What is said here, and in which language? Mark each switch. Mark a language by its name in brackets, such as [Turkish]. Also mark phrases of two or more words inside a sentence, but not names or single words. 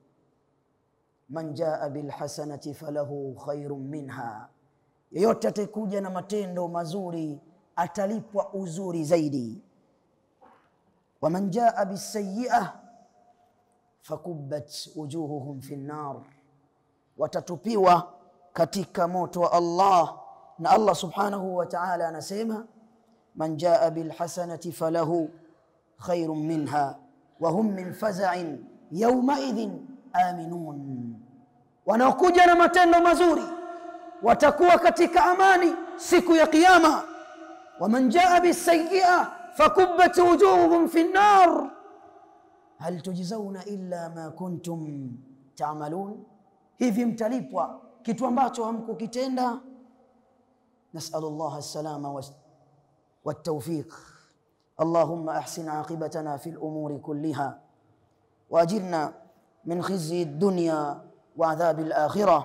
[Arabic] من جاء بالحسنة فله خير منها, [Swahili] yeyote atakuja na matendo mazuri atalipwa uzuri zaidi. [Arabic] ومن جاء بالسيئة فكبت وجوههم في النار, [Swahili] watatupiwa katika moto wa Allah. Na Allah [Arabic] سبحانه وتعالى [Swahili] anasema, [Arabic] من جاء بالحسنة فله خير منها وهم من فزع يومئذ آمنون. [Swahili] Wanaokuja na matendo mazuri watakuwa katika amani siku ya kiyama. [Arabic] ومن جاء بالسيئة فكبت وجوههم في النار هل تجزون إلا ما كنتم تعملون. [Swahili] Hivi mtalipwa kitu ambacho hamkukitenda. [Arabic] نسأل الله السلامة والتوفيق. اللهم أحسن عاقبتنا في الأمور كلها وأجرنا من خزي الدنيا وعذاب الآخرة.